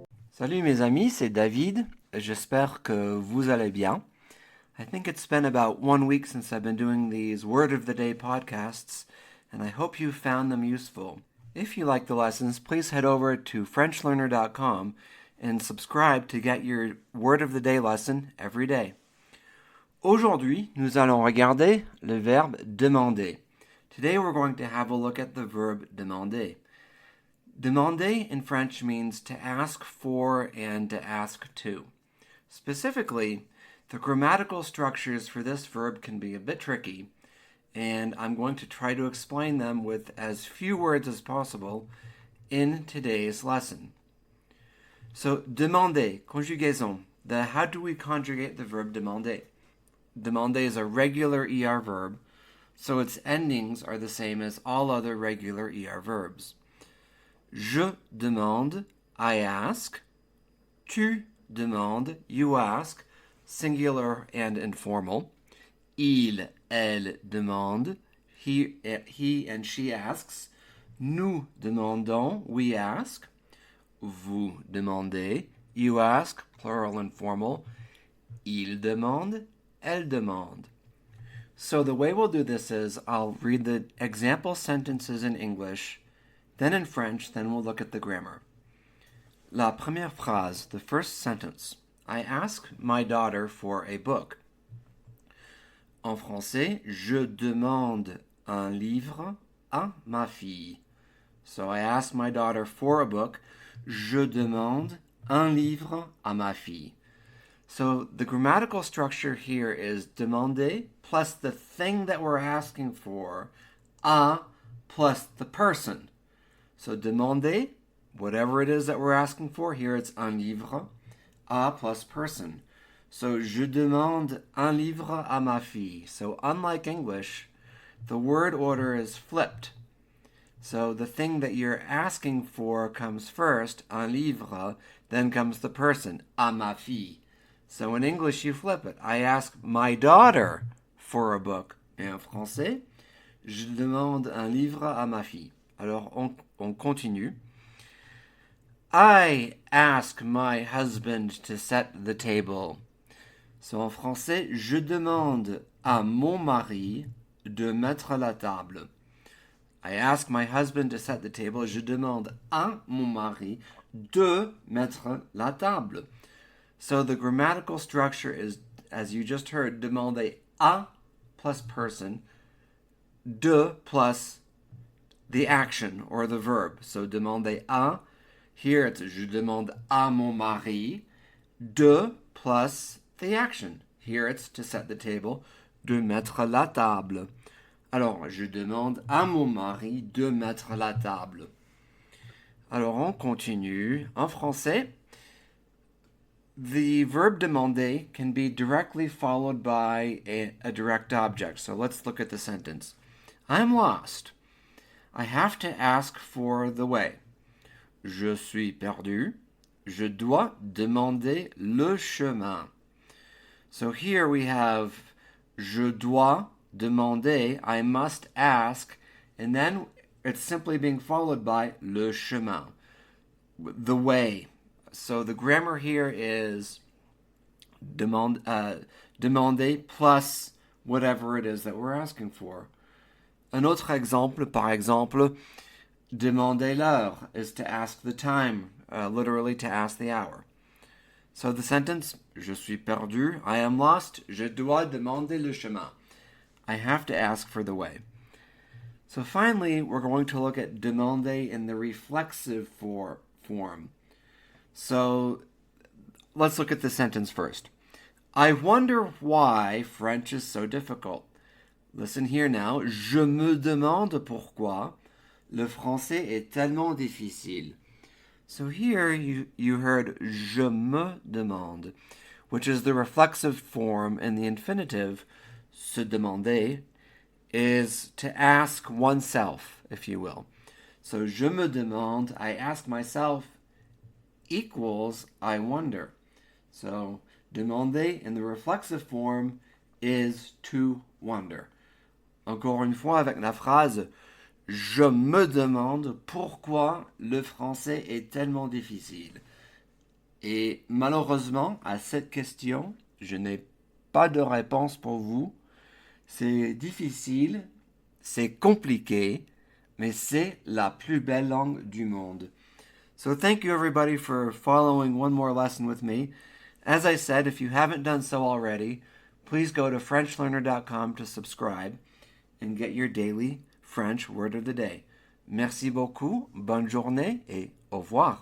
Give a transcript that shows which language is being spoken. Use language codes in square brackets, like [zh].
[fr] Salut mes amis, c'est David. J'espère que vous allez bien. [en] I think it's been about 1 week since I've been doing these Word of the Day podcasts, and I hope you found them useful. If you like the lessons, please head over to FrenchLearner.com and subscribe to get your Word of the Day lesson every day. [fr] Aujourd'hui, nous allons regarder le verbe demander. [en] Today we're going to have a look at the verb demander. Demander in French means to ask for and to ask to. Specifically, the grammatical structures for this verb can be a bit tricky, and I'm going to try to explain them with as few words as possible in today's lesson. So, demander, conjugaison. How do we conjugate the verb demander? Demander is a regular ER verb, so its endings are the same as all other regular ER verbs. [fr] Je demande, [en] I ask. [fr] Tu demandes, [en] you ask, singular and informal. [fr] Il, elle demande, [en] he and she asks. [fr] Nous demandons, [en] we ask. [fr] Vous demandez, [en] you ask, plural and formal. [fr] Il demande, elle demande. [en] So the way we'll do this is I'll read the example sentences in English, then in French, then we'll look at the grammar. [fr] La première phrase, [en] the first sentence. I ask my daughter for a book. [fr] En français, je demande un livre à ma fille. [en] So I ask my daughter for a book. [fr] Je demande un livre à ma fille. [en] So the grammatical structure here is demander plus the thing that we're asking for, à plus the person. So demander, whatever it is that we're asking for, here it's [fr] un livre, [en] à plus person. So [fr] je demande un livre à ma fille. [en] So unlike English, the word order is flipped. So the thing that you're asking for comes first, [fr] un livre, [en] then comes the person, [fr] à ma fille. [en] So in English you flip it. I ask my daughter for a book. [fr] Et en français, je demande un livre à ma fille. Alors on continue. [en] I ask my husband to set the table. So [fr] en français, je demande à mon mari de mettre la table. [en] I ask my husband to set the table. [fr] Je demande à mon mari de mettre la table. [en] So the grammatical structure is, as you just heard, demander à plus person, de plus the action or the verb. So demander à, here it's [fr] je demande à mon mari, [en] de plus the action. Here it's to set the table, [fr] de mettre la table. Alors, je demande à mon mari de mettre la table. Alors, on continue. En français, [en] the verb demander can be directly followed by a direct object. So let's look at the sentence. I'm lost. I have to ask for the way. [fr] Je suis perdu. Je dois demander le chemin. [en] So here we have [fr] je dois demander, [en] I must ask, and then it's simply being followed by [fr] le chemin, [en] the way. So the grammar here is demander plus whatever it is that we're asking for. [fr] Un autre exemple, par exemple, demander l'heure [en] is to ask the time, literally to ask the hour. So the sentence, [fr] je suis perdu, [en] I am lost, [fr] je dois demander le chemin. [en] I have to ask for the way. So finally, we're going to look at demander in the reflexive form. So let's look at the sentence first. I wonder why French is so difficult. Listen here now. [fr] Je me demande pourquoi le français est tellement difficile. [en] So here you heard [fr] je me demande, [en] which is the reflexive form in the infinitive. [fr] Se demander [en] is to ask oneself, if you will. So [fr] je me demande, [en] I ask myself, equals I wonder. So demander in the reflexive form is to wonder. [fr] Encore une fois avec la phrase je me demande pourquoi le français est tellement difficile. Et malheureusement, à cette question, je n'ai pas de réponse pour vous. C'est difficile, c'est compliqué, mais c'est la plus belle langue du monde. [en] So thank you everybody for following one more lesson with me. As I said, if you haven't done so already, please go to FrenchLearner.com to subscribe and get your daily French word of the day. [fr] Merci beaucoup, bonne journée et au revoir.